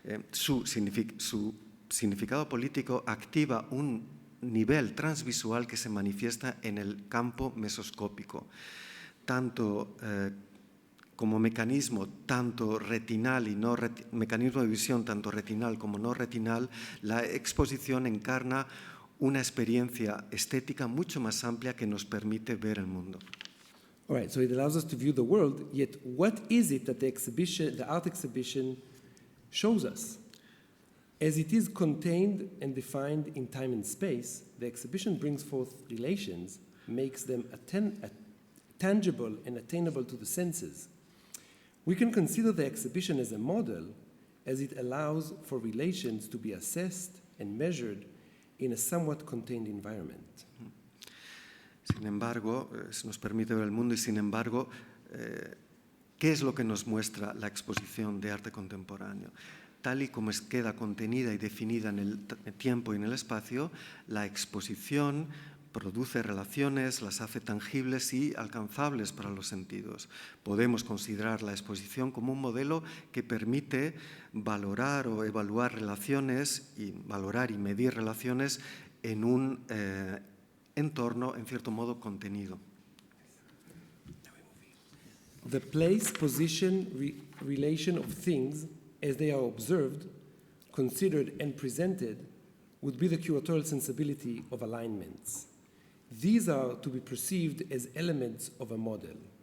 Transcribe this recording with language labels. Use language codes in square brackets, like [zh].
[es] su significado político activa un nivel transvisual que se manifiesta en el campo mesoscópico, tanto como mecanismo tanto retinal y no mecanismo de visión tanto retinal como no retinal. La exposición encarna una experiencia estética mucho más amplia que nos permite ver el mundo. [en] All right, so it allows us to view the world, yet what is it that the art exhibition shows us? As it is contained and defined in time and space, the exhibition brings forth relations, makes them tangible and attainable to the senses. We can consider the exhibition as a model, as it allows for relations to be assessed and measured in a somewhat contained environment. [es] Sin embargo, se nos permite ver el mundo y sin embargo, ¿qué es lo que nos muestra la exposición de arte contemporáneo? Tal y como queda contenida y definida en el tiempo y en el espacio, la exposición produce relaciones, las hace tangibles y alcanzables para los sentidos. Podemos considerar la exposición como un modelo que permite valorar o evaluar relaciones y valorar y medir relaciones en un entorno, en cierto modo, contenido. [en] The place, position, relation of things as they are observed, considered and presented would be the curatorial sensibility of alignments. These are to be perceived as elements of a model.